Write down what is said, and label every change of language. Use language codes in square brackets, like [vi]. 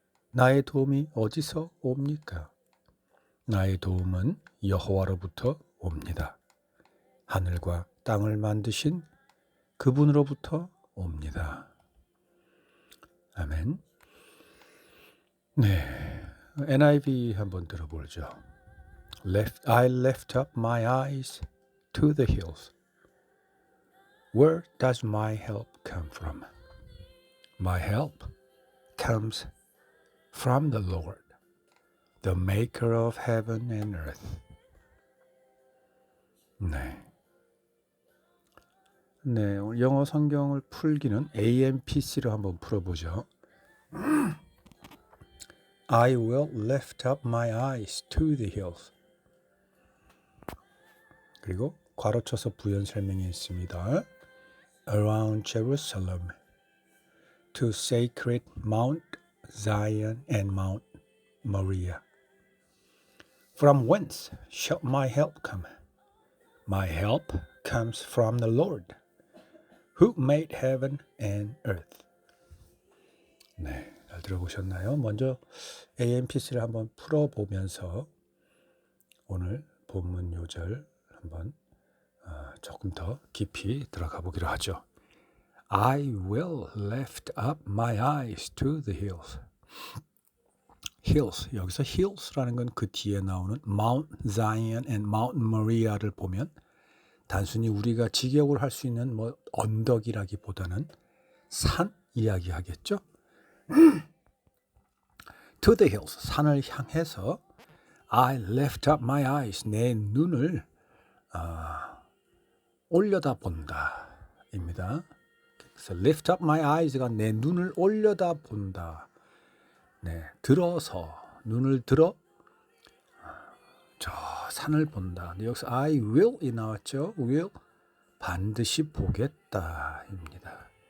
[ko] 나의 도움이 어디서 옵니까? 나의 도움은 여호와로부터 옵니다. 하늘과 땅을 만드신 그분으로부터 옵니다. 아멘. 네, NIV 한번 들어보죠. [en] I lift up my eyes to the hills. Where does my help come from? My help comes from the Lord, the maker of heaven and earth. [ko] 네, 오늘 영어 성경을 풀기는 AMPC로 한번 풀어보죠. [en] I will lift up my eyes to the hills. [ko] 그리고 괄호쳐서 부연 설명이 있습니다. [en] Around Jerusalem, to sacred Mount Zion and Mount Moriah. From whence shall my help come? My help comes from the Lord, who made heaven and earth. [ko] 네, 잘 들어보셨나요? 먼저 AMPC를 한번 풀어보면서 오늘 본문 요절 한번 조금 더 깊이 들어가 보기로 하죠. [en] I will lift up my eyes to the hills. [ko] Hills, 여기서 hills라는 건 그 뒤에 나오는 Mount Zion and Mount Moriah를 보면 단순히 우리가 직역을 할 수 있는 뭐 언덕이라기보다는 산 이야기하겠죠. [en] To the hills, [ko] 산을 향해서 [en] I lift up my eyes, [ko] 내 눈을 올려다 본다 입니다. 그래서 [en] lift up my eyes [ko] 가 내 눈을 올려다 본다. 네, 들어서 눈을 들어 저 산을 본다. 근데 여기서 [en] I will [ko] 이 나왔죠. will 반드시 보겠다입니다.